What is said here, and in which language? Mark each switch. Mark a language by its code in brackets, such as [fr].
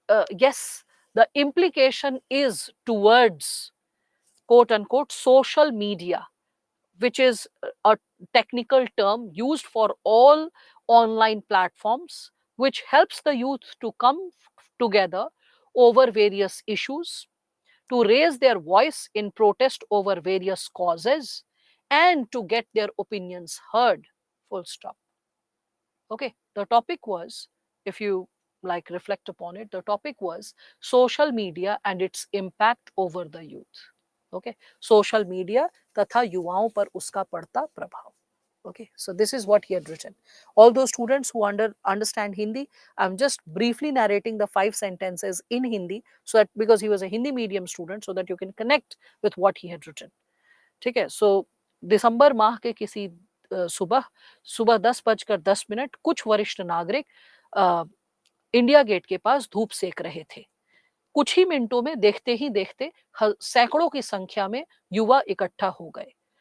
[en] yes, the implication is towards quote unquote social media, which is a technical term used for all online platforms, which helps the youth to come together over various issues, to raise their voice in protest over various causes, and to get their opinions heard. Full stop. Okay, the topic was, if you reflect upon it, the topic was social media and its impact over the youth. [hi] Okay, social media तथा युवाओं पर उसका पड़ता प्रभाव. [en] Okay, so this is what he had written. All those students who understand Hindi, I'm just briefly narrating the 5 sentences in Hindi, so that because he was a Hindi medium student, so that you can connect with what he had written. [hi] ठीक है, सो दिसंबर माह के किसी सुबह सुबह 10:10 कुछ वरिष्ठ नागरिक इंडिया गेट के पास धूप सेक रहे थे. कुछ ही मिनटों में देखते ही देखते सैकड़ों की संख्या में युवा इकट्ठा हो गए.